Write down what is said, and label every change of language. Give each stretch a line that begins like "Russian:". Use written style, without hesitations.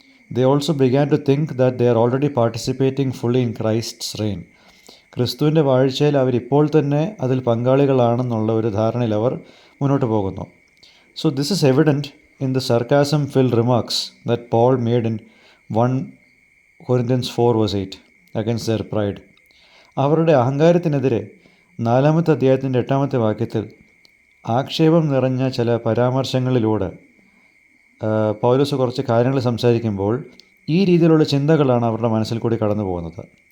English: They also began to think that they are already participating fully in Christ's reign.
Malayalam: ക്രിസ്തുവിൻ്റെ വാഴ്ചയിൽ അവരിപ്പോൾ തന്നെ അതിൽ പങ്കാളികളാണെന്നുള്ള ഒരു ധാരണയിൽ അവർ മുന്നോട്ട് പോകുന്നു.
English: So this is evident in the sarcasm-filled remarks that Paul made in 1 Corinthians 4 verse 8 against their pride.
Malayalam: അവരുടെ അഹങ്കാരത്തിനെതിരെ 4-ാമത്തെ അധ്യായത്തിൻ്റെ 8-ാമത്തെ വാക്യത്തിൽ ആക്ഷേപം നിറഞ്ഞ ചില പരാമർശങ്ങളിലൂടെ പൗലോസ് കുറച്ച് കാര്യങ്ങൾ സംസാരിക്കുമ്പോൾ ഈ രീതിയിലുള്ള ചിന്തകളാണ് അവരുടെ മനസ്സിൽ കൂടി കടന്നു പോകുന്നത്.